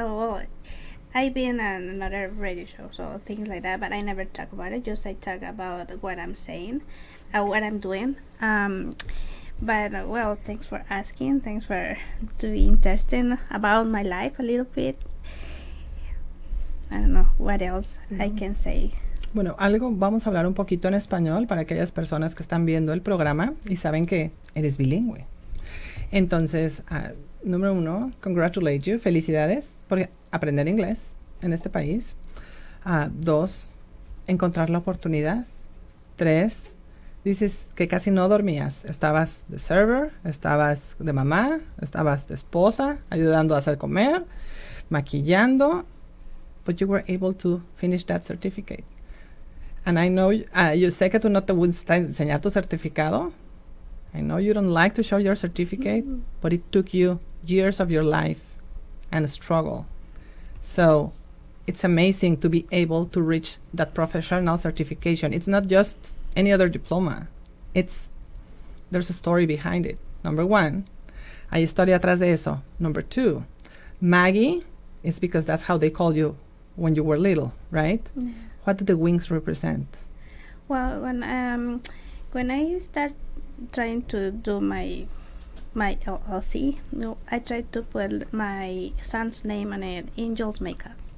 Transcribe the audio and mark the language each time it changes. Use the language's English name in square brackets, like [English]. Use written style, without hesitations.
[English] Well, I've been on another radio show, so things like that, but I never talk about it. Just I talk about what I'm saying, what I'm doing. But well, thanks for asking. Thanks for being interested about my life a little bit. I don't know what else I can say. [Spanish] Bueno, vamos a hablar un poquito en español para aquellas personas que están viendo el programa y saben que eres bilingüe. Entonces, número 1, [English] congratulate you, [Spanish] felicidades por aprender inglés en este país. 2, encontrar la oportunidad. 3, dices que casi no dormías. Estabas de server, estabas de mamá, estabas de esposa, ayudando a hacer comer, maquillando, [English] but you were able to finish that certificate. And I know, [Spanish] yo sé que tú no te gusta enseñar tu certificado. [English] I know you don't like to show your certificate, but it took you years of your life and struggle. So it's amazing to be able to reach that professional certification. It's not just any other diploma. There's a story behind it. Number 1, [Spanish] hay historia atrás de eso. [English] Number 2, Maggie, it's because that's how they called you when you were little, right? Yeah. What do the wings represent? Well, when I start trying to do my LLC, I tried to put my son's name on it, Angel's Makeup.